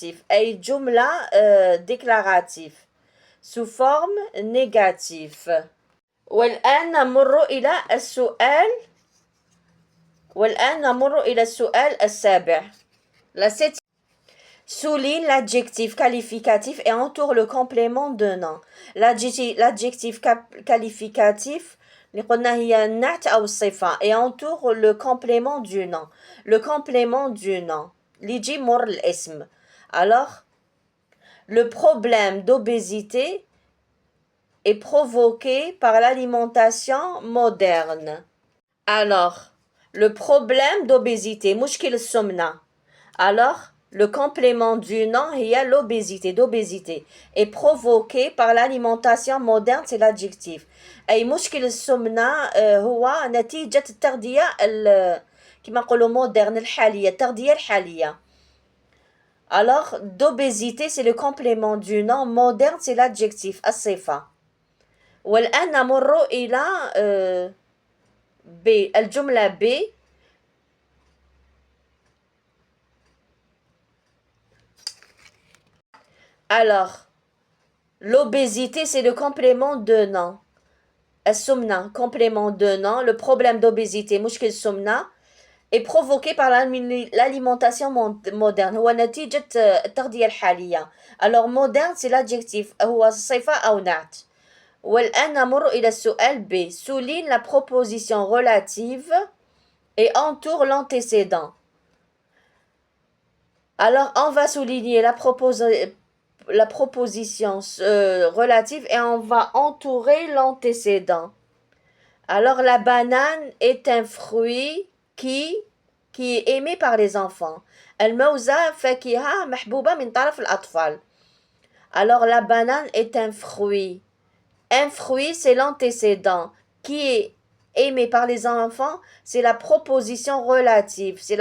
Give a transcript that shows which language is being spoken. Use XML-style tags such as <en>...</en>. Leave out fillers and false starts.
<ar>أي جملة déclarative.</ar> <fr>Sous forme négative.</fr> <ar>والآن نمر إلى السؤال السابع.</ar> <fr>Souligne l'adjectif qualificatif et entoure le complément de nom. L'adjectif qualificatif</fr> <ar>اللي قلنا هي النعت أو الصفة</ar> <fr>et entoure le complément du nom. Le complément du nom</fr> <ar>اللي يجي مر الاسم.</ar> <fr>Alors, le problème d'obésité est provoqué par l'alimentation moderne. Alors, le problème d'obésité,</fr> <ar>مشكل السمنة.</ar> <fr>Alors, le complément du nom il y a l'obésité est provoqué par l'alimentation moderne c'est l'adjectif</fr> <ar>أي مشكل السمنة هو نتيجة التغذية كما نقولوا مودرن الحالية التغذية الحالية.</ar> <fr>Alors d'obésité c'est le complément du nom moderne c'est l'adjectif الصفة.</fr> <ar>والآن نمر إلى B الجملة B.</ar> <fr>Alors, l'obésité, c'est le complément de nom. السمنة, complément de nom. Le problème d'obésité,</fr> <ar>مشكل السمنة,</ar> <fr>est provoqué par l'alimentation moderne.</fr> <ar>هو نتيجة التغذية الحالية.</ar> <fr>Alors, moderne, c'est l'adjectif.</fr> <ar>هو صفة أو نعت. والآن نمر إلى السؤال B.</ar> <fr>Souligne la proposition relative et entoure l'antécédent. Alors, on va souligner la proposition relative et on va entourer l'antécédent. Alors la banane est un fruit qui est aimé par les enfants.</fr> <ar>الموزة فاكهة محبوبة من طرف الأطفال.</ar> <fr>Alors la banane est un fruit. Un fruit c'est l'antécédent. Qui est aimé par les enfants, c'est la proposition relative.</fr>